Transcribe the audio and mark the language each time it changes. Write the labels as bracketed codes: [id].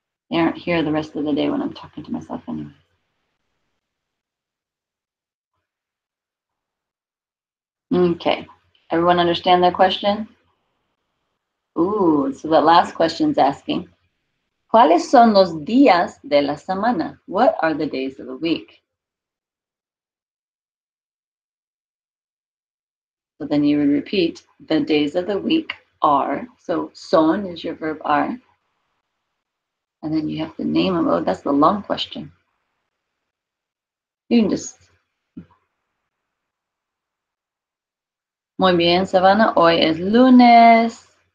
[en] They aren't here the rest of the day when I'm talking to myself anyway. Okay, everyone understand that question? Ooh, so the last question's asking, [es] ¿cuáles son los días de la semana? [en] What are the days of the week? So then you would repeat, the days of the week are, so son is your verb are, and then you have to name them. Oh, that's the long question. You can just, [es] muy bien, Savannah, hoy es lunes.